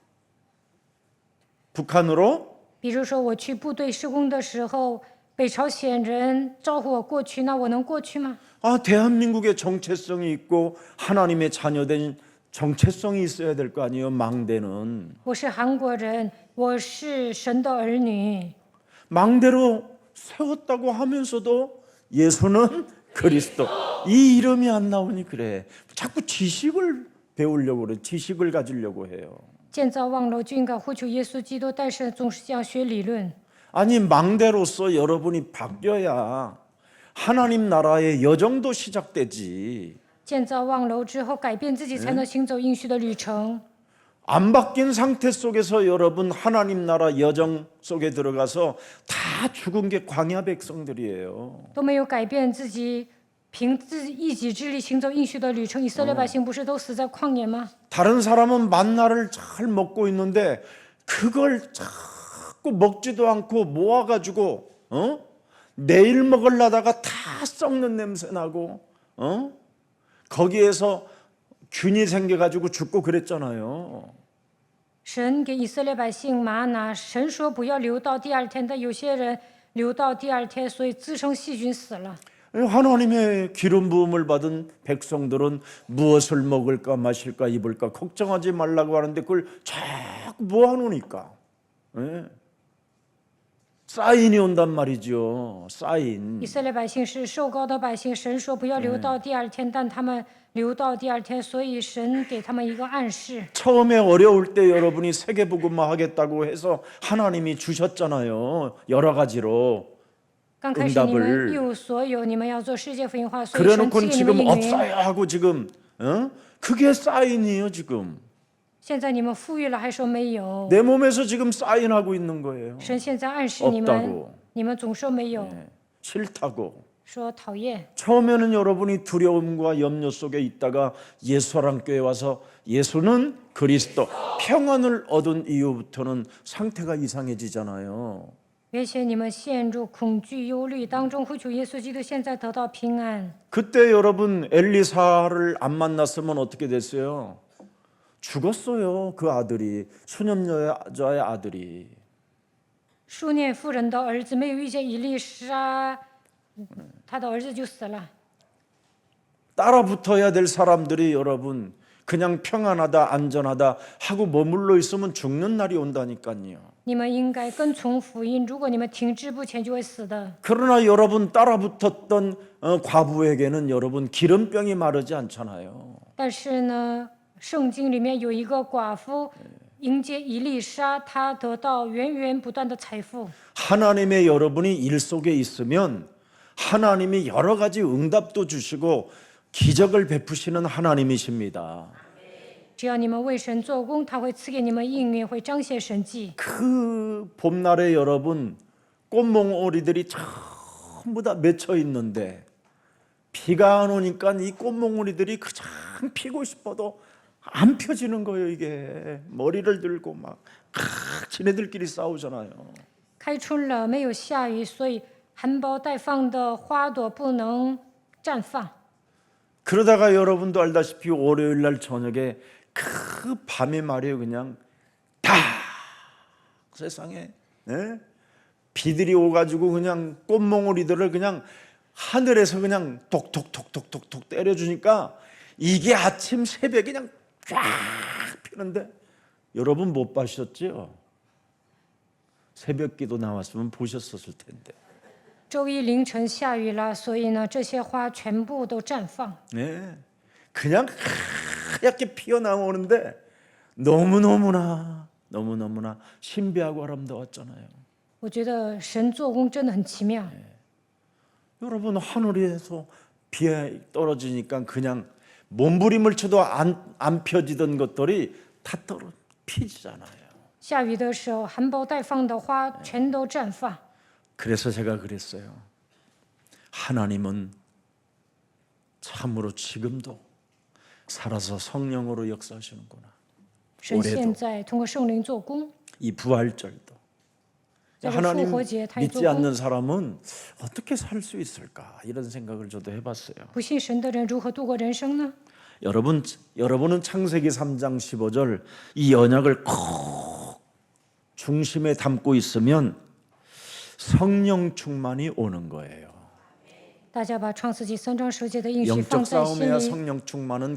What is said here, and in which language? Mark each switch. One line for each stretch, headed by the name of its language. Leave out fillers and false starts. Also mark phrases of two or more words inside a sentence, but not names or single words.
Korean: 북한으로?
Chinese: 比如说我去部队施工的时候，北朝鲜人招呼我过去，那我能过去吗？
Korean: 아, 대한민국의 정체성이 있고 하나님의 자녀된 정체성이 있어야 될 거 아니에요. 망대는
Chinese: 我是韩国人，我是神的儿女。
Korean: 망대로 세웠다고 하면서도 예수는 그리스도. 이 이름이 안 나오니 그래. 자꾸 지식을 배우려고 그래. 지식을 가지려고 해요.
Chinese: 建造望楼就应该呼求耶稣基督，但是总是想学理论。
Korean: 아니 망대로서 여러분이 바뀌어야 하나님 나라의 여정도 시작되지.
Chinese: 建造望楼之后，改变自己，才能行走应许的旅程。
Korean: 안 바뀐 상태 속에서 여러분 하나님 나라 여정 속에 들어가서 다 죽은 게 광야 백성들이에요.
Chinese: 都没有改变自己，凭自己一己之力行走应许的旅程。以色列百姓不是都死在旷野吗？
Korean: 다른 사람은 만나를 잘 먹고 있는데 그걸 자꾸 먹지도 않고 모아가지고 내일 먹으려다가 다 썩는 냄새 나고 거기에서 균이 생겨가지고 죽고 그랬잖아요.
Chinese: 神给以色列百姓玛拿，神说不要留到第二天，但有些人留到第二天，所以滋生细菌死了。
Korean: 하나님의 기름 부음을 받은 백성들은 무엇을 먹을까 마실까 입을까 걱정하지 말라고 하는데 그걸 자꾸 모아놓으니까 사인이 온단 말이죠. 사인.
Chinese: 以色列百姓是受膏的百姓，神说不要留到第二天，但他们留到第二天，所以神给他们一个暗示。
Korean: 처음에 어려울 때 여러분이 세계복음화 하겠다고 해서 하나님이 주셨잖아요. 여러 가지로
Chinese: 刚开始你们
Korean: 응답을
Chinese: 一无所有，你们要做世界福音化，所以神
Korean: 그래놓고
Chinese: 赐给你们
Korean: 지금
Chinese: 应允。
Korean: 없어야 하고 지금 그게 사인이에요. 지금
Chinese: 现在你们富裕了，还说没有。
Korean: 내 몸에서 지금 사인하고 있는 거예요.
Chinese: 神现在暗示你们
Korean: 없다고 ，
Chinese: 你们总说没有，
Korean: 싫다고.
Chinese: 说讨厌。
Korean: 처음에는 여러분이 두려움과 염려 속에 있다가 예수사랑교회 와서 예수는 그리스도 평안을 얻은 이후부터는 상태가 이상해지잖아요.
Chinese: 原先你们陷入恐惧、忧虑当中，呼求耶稣基督，现在得到平安。
Korean: 그때 여러분 엘리사를 안 만났으면 어떻게 됐어요? 죽었어요. 그 아들이 수념여자의 아들이.
Chinese: 书念妇人的儿子没有遇见以利沙，他的儿子就死了。
Korean: 따라 붙어야 될 사람들이 여러분 그냥 평안하다 안전하다 하고 머물러 있으면 죽는 날이 온다니까요.
Chinese: 你们应该跟从福音，如果你们停滞不前，就会死的。
Korean: 그러나 여러분 따라 붙었던 과부에게는 여러분 기름병이 마르지 않잖아요.
Chinese: 但是呢，圣经里面有一个寡妇迎接以利沙，她得到源源不断的财富。
Korean: 하나님의 여러분이 일 속에 있으면 하나님이 여러 가지 응답도 주시고 기적을 베푸시는 하나님이십니다.
Chinese: 只要你们为神做工，他会赐给你们应允，会彰显神迹。
Korean: 그 봄날에 여러분 꽃몽오리들이 전부 다 맺혀 있는데 비가 안 오니까 이 꽃몽오리들이 그냥 피고 싶어도 안 펴지는 거예요. 이게 머리를 들고 막 지네들끼리 싸우잖아요.
Chinese: 开春了，没有下雨，所以含苞待放的花朵不能绽放。
Korean: 그러다가 여러분도 알다시피 월요일 날 저녁에 그 밤에 말이에요. 그냥 다 세상에 비들이 오가지고 그냥 꽃몽오리들을 그냥 하늘에서 그냥 톡톡톡톡톡톡 때려주니까 이게 아침 새벽에 그냥 쫙 피는데 여러분 못 보셨죠? 새벽기도 나왔으면 보셨었을 텐데.
Chinese: 周一凌晨下雨了，所以呢，这些花全部都绽放。
Korean: 네, 그냥 하얗게 피어나오는데 너무너무나 신비하고 아름다웠잖아요.
Chinese: 我觉得神做工真的很奇妙。
Korean: 여러분 하늘에서 비 떨어지니까 그냥 몸부림을 쳐도 안 펴지던 것들이 다 피지잖아요. 下雨的时候，含苞待放的花全都绽放。 그래서 제가 그랬어요. 하나님은 참으로 지금도 살아서 성령으로 역사하시는구나.
Chinese: 神现在通过圣灵做工，
Korean: 이 부활절도
Chinese: 这个
Korean: 하나님
Chinese: 复活节他也做
Korean: 믿지
Chinese: 工。
Korean: 않는 사람은 어떻게 살 수 있을까 이런 생각을 저도 해봤어요.
Chinese: 不信神的人如何度过人生呢？
Korean: 여러분은 창세기 3장 15절 이 언약을 콕 중심에 담고 있으면 성령 충만이 오는 거예요.
Chinese: 大家把创世纪3章10节的应许
Korean: 영적
Chinese: 放在心
Korean: 싸움에야
Chinese: 里，
Korean: 성령 충만은